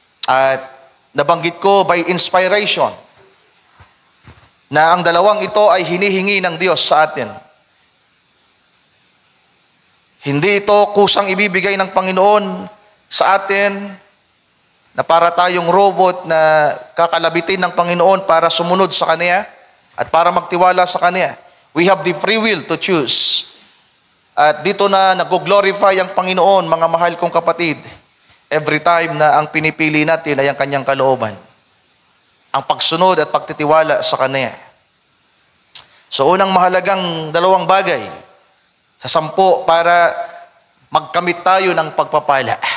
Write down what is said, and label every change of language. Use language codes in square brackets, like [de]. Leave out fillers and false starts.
[tl] At nabanggit ko [en] by inspiration [tl] na ang dalawang ito ay hinihingi ng Diyos sa atin. Hindi ito kusang ibibigay ng Panginoon sa atin na para tayong robot na kakalabitin ng Panginoon para sumunod sa Kanya at para magtiwala sa Kanya. [en] We have the free will to choose. [tl] At dito na nag-glorify ang Panginoon, mga mahal kong kapatid, [en] every time [tl] na ang pinipili natin ay ang Kanyang kalooban. Ang pagsunod at pagtitiwala sa Kanya. So unang mahalagang dalawang bagay sa 10 para magkamit tayo ng pagpapala.